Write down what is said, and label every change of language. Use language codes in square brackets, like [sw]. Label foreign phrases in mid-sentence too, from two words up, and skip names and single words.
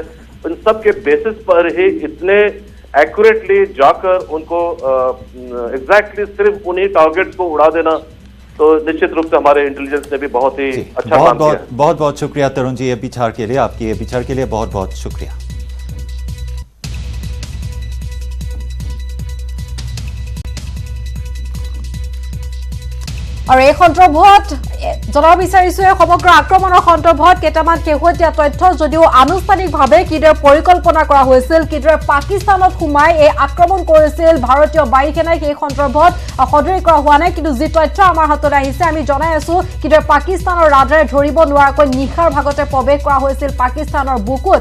[hi] इन सब के बेसिस पर ही इतने एक्यूरेटली जाकर उनको एग्जैक्टली सिर्फ उन्हीं टारगेट्स को उड़ा देना, तो निश्चित रूप से हमारे इंटेलिजेंस ने भी बहुत ही अच्छा काम किया। बहुत बहुत शुक्रिया तरुण जी, ये विचार के लिए, आपकी ये विचार के लिए बहुत बहुत शुक्रिया। [as] और এই সন্দৰ্ভত জনাব বিচাৰিছো সমগ্ৰ আক্ৰমণৰ সন্দৰ্ভত কেইটামান শেহতীয়া তথ্য যদিও আনুষ্ঠানিকভাৱে কিদৰে পৰিকল্পনা কৰা হৈছিল, কিদৰে পাকিস্তানত সোমাই এই আক্ৰমণ কৰিছিল ভাৰতীয় বায়ুসেনাই, সেই সন্দৰ্ভত সদৰি কৰা হোৱা নাই। কিন্তু যি তথ্য আমাৰ হাতলৈ আহিছে আমি জনাই আছো কিদৰে পাকিস্তানৰ ৰাডাৰে ধৰিব নোৱাৰাকৈ নিশাৰ ভাগতে প্ৰৱেশ কৰা হৈছিল পাকিস্তানৰ বুকুত।